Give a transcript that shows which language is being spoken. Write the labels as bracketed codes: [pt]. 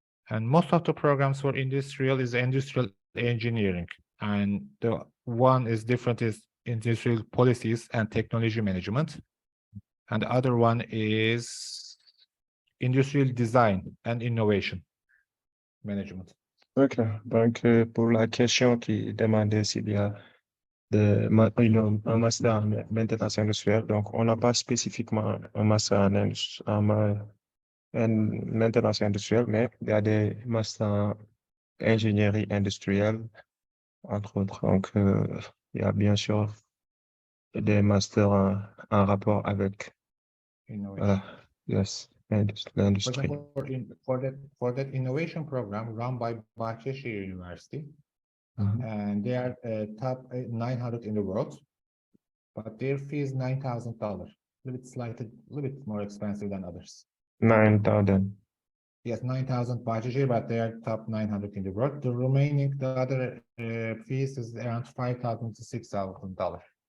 [en] And most of the programs for industrial is industrial engineering. And the one is different is industrial policies and technology management. And the other one is industrial design and innovation management. [fr] Ok, donc pour la question qui demandait s'il y a un master en maintenance industrielle, donc on n'a pas spécifiquement un master en maintenance industrielle, mais il y a des masters en ingénierie industrielle, entre autres. Donc, il y a bien sûr des masters en rapport avec yes, l'industrie. [en] For that innovation program run by Bahçeşehir University, and they are top 900 in the world, but their fee is $9,000, a little bit more expensive than others. 9,000. Yes, 9,000 Bahçeşehir, but they are top 900 in the world. The other fees is around $5,000 to $6,000.